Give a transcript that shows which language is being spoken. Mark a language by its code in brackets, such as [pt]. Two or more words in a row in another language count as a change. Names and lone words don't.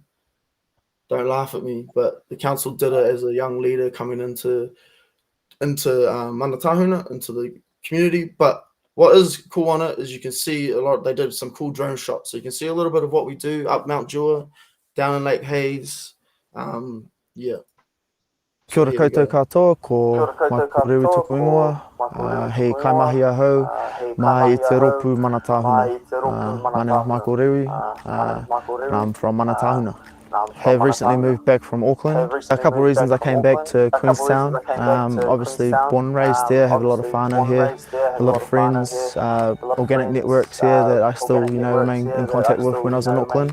[en] Don't laugh at me, but the council did it as a young leader coming into Mana Tahuna, into the community. But what is cool on it is you can see a lot. They did some cool drone shots, so you can see a little bit of what we do up Mount Jua, down in Lake Hayes. Yeah. [mi] Kia ora koutou katoa, ko Mako Rewi tuku ingoa, hei kaimahi ahau, mai i te ropu Mana Tahuna. [en] My name is Mako Rewi, and I'm from Mana Tahuna. have recently moved back from Auckland. A couple of reasons I came back to Queenstown. Obviously born and raised there, have a lot of whānau here, a lot of friends, organic networks here that I still, remain in contact with when I was in Auckland.